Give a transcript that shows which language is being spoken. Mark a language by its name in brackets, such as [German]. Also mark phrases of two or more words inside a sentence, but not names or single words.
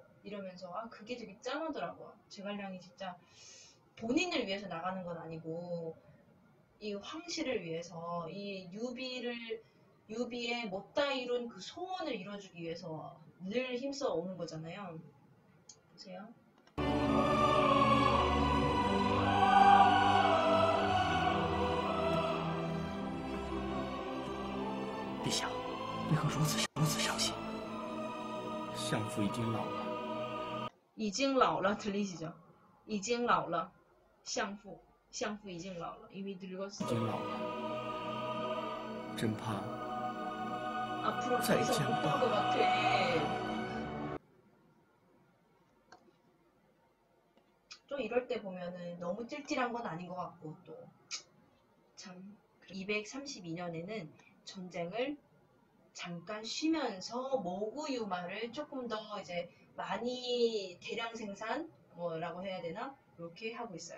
[Korean] 이러면서 그게 되게 짠하더라고요. 제갈량이 진짜 본인을 위해서 나가는 건 아니고 이 황실을 위해서 이 유비의 못다 이룬 그 소원을 이뤄주기 위해서 늘 힘써 오는 거잖아요. 보세요. [Chinese] 陛下，为何如此伤心？相父已经老了。已经老了 들리시죠? 已经老了 相父已经老了 [Korean] 이미 늙었어. [Chinese] 已经老了，真怕 [Korean] 앞으로 더 [Chinese] 再 [Korean] 이상 [Chinese] 见 [Korean] 못 볼 [Chinese] 吧。 [Korean] 것 같아. 좀 이럴 때 보면은 너무 찔찔한 건 아닌 것 같고 또 참 232년에는 전쟁을 잠깐 쉬면서 모구유마를 조금 더 이제 많이 대량 생산 뭐라고 해야 되나 이렇게 하고 있어요.